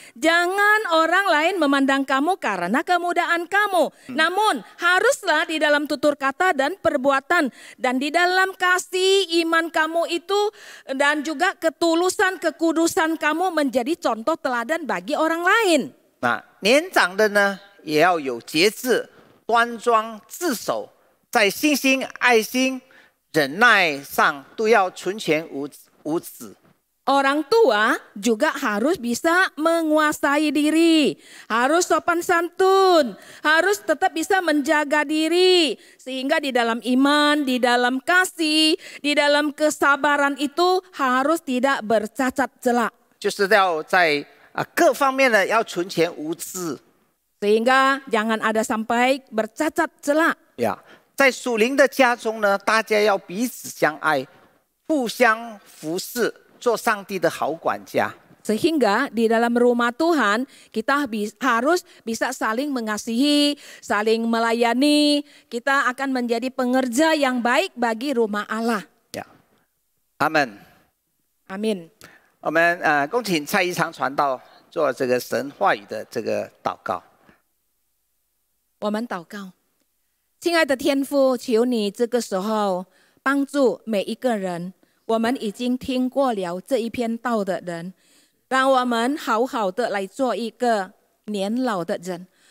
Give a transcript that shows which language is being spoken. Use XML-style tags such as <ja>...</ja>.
<id>Jangan orang lain memandang kamu karena kemudaan kamu. Namun haruslah di dalam tutur kata dan perbuatan dan di dalam kasih iman kamu itu dan juga ketulusan, kekudusan kamu menjadi contoh teladan bagi orang lain.</id> <zh>年长的呢，也要有节制、端庄、自守，在信心、爱心、忍耐上都要纯全无止。</zh> <id>Orang tua juga harus bisa menguasai diri, harus sopan santun, harus tetap bisa menjaga diri. Sehingga di dalam iman, di dalam kasih, di dalam kesabaran itu harus tidak bercacat celak.</id> <zh>就是要在各方面呢要纯全无疵。</zh> <id>Sehingga jangan ada sampai bercacat celak.</id> <zh>在属灵的家中呢，大家要彼此相爱，互相服侍。做上帝的好管家。</zh> <id>Sehingga di dalam rumah Tuhan kita harus bisa saling mengasihi, saling melayani. Kita akan menjadi pengerja yang baik bagi rumah Allah. Amin. Amin.</id> <zh>我们恭请蔡一昌传道做这个神话语的这个祷告。我们祷告，亲爱的天父，求你这个时候帮助每一个人。我们已经听过了这一篇道的人，让我们好好的来做一个年老的人。</zh>